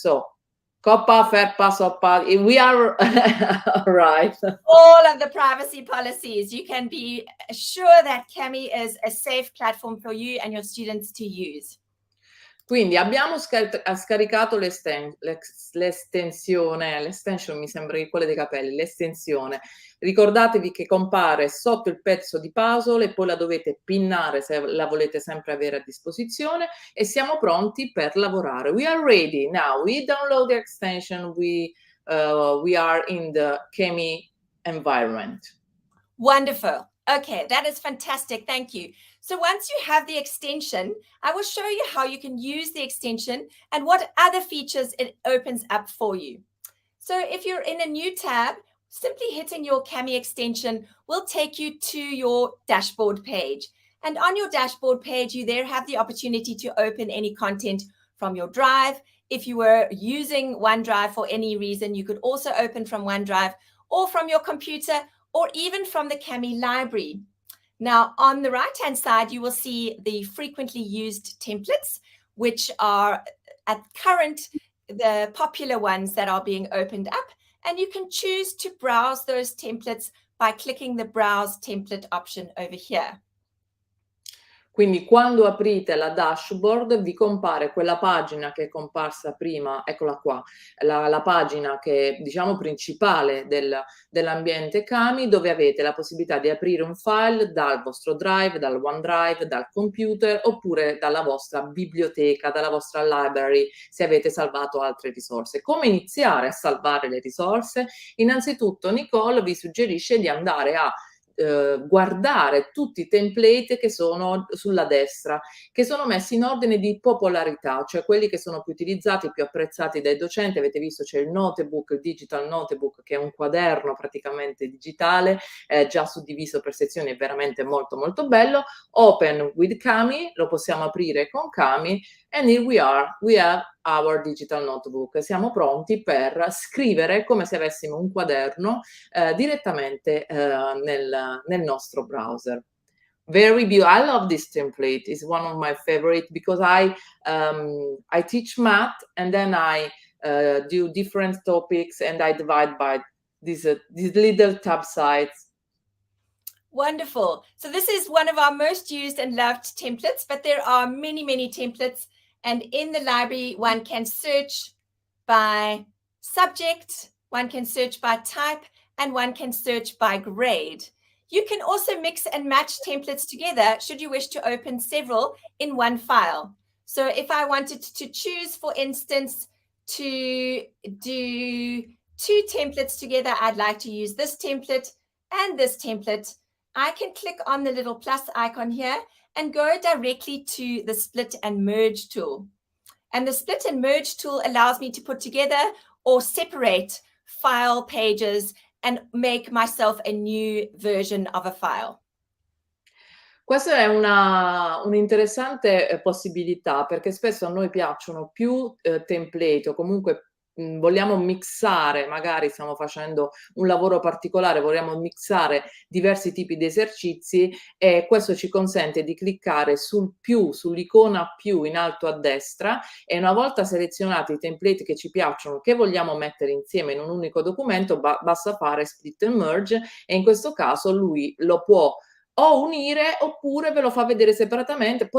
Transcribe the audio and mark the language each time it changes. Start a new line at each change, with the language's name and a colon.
English: So, Coppa, Ferpa, Soppa, we are right. All of the privacy policies, you can be sure that Cami is a safe platform for you and your students to use.
Italian: Quindi abbiamo scaricato l'extension mi sembra che quella dei capelli, l'estensione. Ricordatevi che compare sotto il pezzo di puzzle e poi la dovete pinnare se la volete sempre avere a disposizione e siamo pronti per lavorare.
English: We are ready now. We download the extension. We are in the Cami environment. Wonderful. Okay, that is fantastic. Thank you. So once you have the extension, I will show you how you can use the extension and what other features it opens up for you. So if you're in a new tab, simply hitting your Cami extension will take you to your dashboard page. And on your dashboard page, you there have the opportunity to open any content from your drive. If you were using OneDrive for any reason, you could also open from OneDrive or from your computer or even from the Cami library. Now, on the right-hand side, you will see the frequently used templates, which are at current the popular ones that are being opened up. And you can choose to browse those templates by clicking the Browse Template option over here.
Italian: Quindi quando aprite la dashboard vi compare quella pagina che è comparsa prima, eccola qua, la pagina che diciamo principale dell'ambiente Cami, dove avete la possibilità di aprire un file dal vostro drive, dal OneDrive, dal computer oppure dalla vostra biblioteca, dalla vostra library se avete salvato altre risorse. Come iniziare a salvare le risorse? Innanzitutto Nicole vi suggerisce di andare a guardare tutti i template che sono sulla destra, che sono messi in ordine di popolarità, cioè quelli che sono più utilizzati, più apprezzati dai docenti. Avete visto c'è il notebook, il digital notebook, che è un quaderno praticamente digitale, già suddiviso per sezioni, è veramente molto molto bello.
English: Open with Kami,
Italian: lo possiamo aprire con Kami,
English: and here we have our digital notebook.
Italian: Siamo pronti per scrivere come se avessimo un quaderno direttamente nel nostro browser.
English: Very beautiful. I love this template. It's one of my favorite because I teach math and then I do different topics and I divide by these little tab sites. Wonderful. So this is one of our most used and loved templates, but there are many, many templates. And in the library, one can search by subject, one can search by type, and one can search by grade. You can also mix and match templates together should you wish to open several in one file. So if I wanted to choose, for instance, to do 2 templates together, I'd like to use this template and this template. I can click on the little plus icon here and go directly to the split and merge tool. And the split and merge tool allows me to put together or separate file pages and make myself a new version of a file.
Italian: Questa è un'interessante possibilità, perché spesso a noi piacciono più template o comunque vogliamo mixare, magari stiamo facendo un lavoro particolare, vogliamo mixare diversi tipi di esercizi e questo ci consente di cliccare sul più, sull'icona più in alto a destra, e una volta selezionati i template che ci piacciono, che vogliamo mettere insieme in un unico documento, basta fare split and merge, e in questo caso lui lo può o unire oppure ve lo fa vedere separatamente.